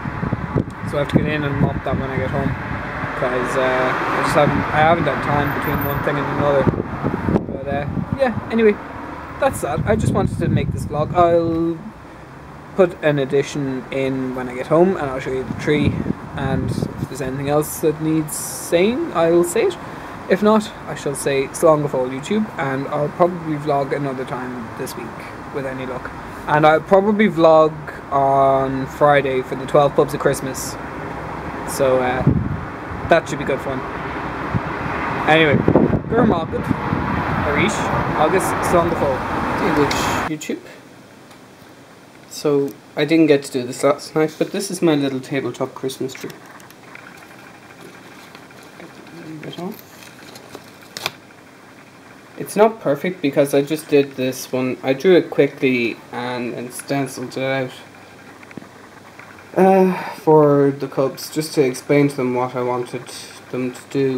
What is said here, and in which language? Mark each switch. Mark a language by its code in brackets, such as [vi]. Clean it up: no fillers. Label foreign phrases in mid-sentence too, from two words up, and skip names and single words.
[en] So I have to get in and mop that when I get home, because I haven't had time between one thing and another. But yeah, anyway, that's that. I just wanted to make this vlog. I'll put an addition in when I get home, and I'll show you the tree, and if there's anything else that needs saying, I'll say it. If not, I shall say [ga] slán go fóill [en] YouTube, and I'll probably vlog another time this week with any luck. And I'll probably vlog on Friday for the 12 pubs of Christmas, so that should be good fun. Anyway, [ga] agat, agus, slán go fóill. [en] YouTube. So I didn't get to do this last night, but this is my little tabletop Christmas tree. a bit on. It's not perfect because I just did this one. I drew it quickly and then stenciled it out for the cubs, just to explain to them what I wanted them to do.